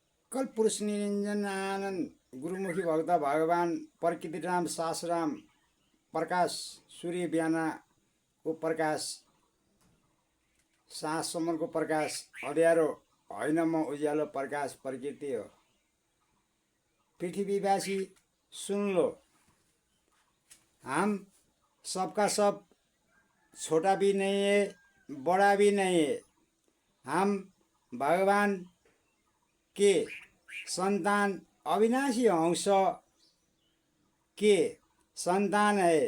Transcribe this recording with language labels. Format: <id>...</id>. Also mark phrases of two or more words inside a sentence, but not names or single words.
<ne>सकल पुरुष निरंजन आनंद गुरुमुखी भक्त भगवान प्रकृतिराम सासराम प्रकाश सूर्य बिहानको प्रकाश साँझसम्मको प्रकाश अँध्यारो होइन म उज्यालो प्रकाश प्रकृति हो।</ne> <hi>पृथ्वीवासी सुन लो, हम सबका सब छोटा भी नहीं है बड़ा भी नहीं है। हम भगवान के संतान अविनाशी अंश के संतान है।</hi>